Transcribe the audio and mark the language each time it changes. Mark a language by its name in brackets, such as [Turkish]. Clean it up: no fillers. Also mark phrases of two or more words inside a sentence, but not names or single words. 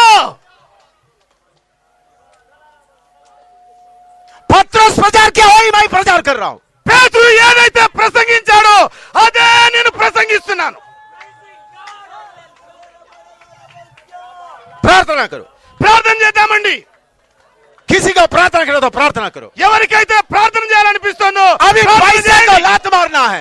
[Hindi] पत्रोस प्रचार किया वही मैं प्रचार कर रहा हूं। [Telugu] పేతురు ఏదైతే ప్రసంగించాడో అదే నేను ప్రసంగిస్తున్నాను. [Hindi] प्रार्थना करो। [Telugu] ప్రార్థన చేద్దామండి. [Hindi] किसी को प्रार्थना करो तो प्रार्थना करो। [Telugu] ఎవరికైతే ప్రార్థన చేయాలనిపిస్తుందో [Hindi] अभी [Telugu] ప్రార్థన [Hindi] पैसे को [Telugu] చేయండి. [Hindi] लात मारना है।